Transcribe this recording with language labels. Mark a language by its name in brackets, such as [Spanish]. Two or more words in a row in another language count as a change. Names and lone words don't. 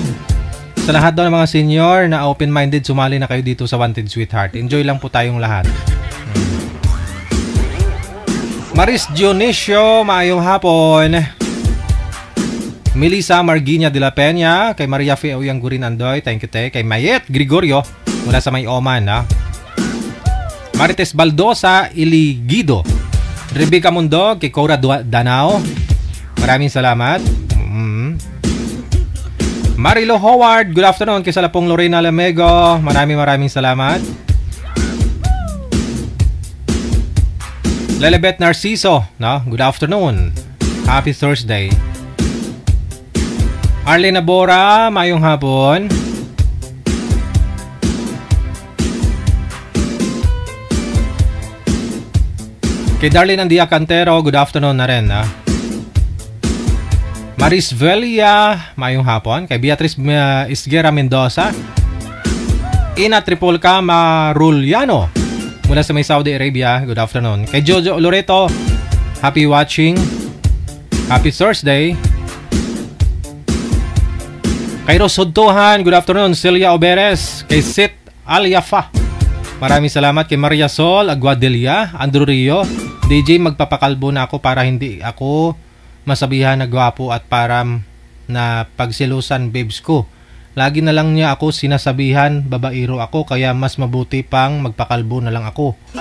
[Filipino] Sa lahat daw ng mga senior na open-minded, sumali na kayo dito sa Wanted Sweetheart. Enjoy lang po tayong lahat. Maris Dionisio, [Cebuano] maayong hapon. [Filipino] Melissa Marginia de la Peña, kay Maria Fe Oyang Gurin Andoy, [English] thank you te. [Filipino] Kay Mayet Gregorio, mula sa May Oman, ha? Marites Baldosa Iligido, Rebecca Mundog, kay Cora Danao, maraming salamat. [English] Marilo Howard, good afternoon. [Filipino] Kay Salapong Lorena Lamego, maraming salamat. [English] Lelebet Narciso, no? Good afternoon. Happy Thursday. [Cebuano] Arlene Bora, mayong hapon. [Filipino] Kay Darlene Andia Cantero, [English] good afternoon [Filipino] na rin, ha? [Cebuano] Maris Velia, mayong hapon. [Filipino] Kay Beatrice Isguera Mendoza. Ina Tripolca Maruliano, mula sa may Saudi Arabia, [English] good afternoon. [Filipino] Kay Jojo Loreto, [English] happy watching. Happy Thursday. Kay Rosodtohan, good afternoon. [Filipino] Celia Oberes. Kay Sit Alyafa, maraming salamat. Kay Maria Sol Aguadelia, Andrew Rio, DJ, magpapakalbo na ako para hindi ako masabihan na gwapo at para na pagsilusan babes ko. Lagi na lang niya ako sinasabihan babairo ako, kaya mas mabuti pang magpakalbo na lang ako.